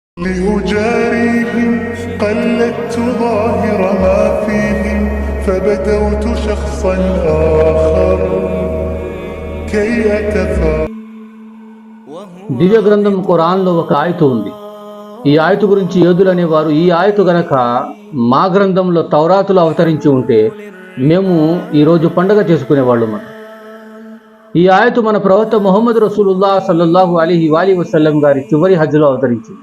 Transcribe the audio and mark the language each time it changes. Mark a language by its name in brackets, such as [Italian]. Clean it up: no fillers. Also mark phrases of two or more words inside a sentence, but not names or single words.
[Arabic] لأجاريهم قلدت ظاهر ما فيهم فبدوت شخصا آخر كي أتفاءل. [Telugu] దివ్య గ్రంథం ఖురాన్లో ఒక ఆయతు ఉంది. ఈ ఆయతు గురించి యోధులు అనేవారు, ఈ ఆయతు గనక మా గ్రంథంలో తౌరాతులో అవతరించి ఉంటే మేము ఈరోజు పండగ చేసుకునేవాళ్ళం. ఈ ఆయతు మన ప్రవక్త ముహమ్మద్ [Arabic] رسول الله صلى الله عليه وسلم [Telugu] గారి చివరి హజ్లో అవతరించింది.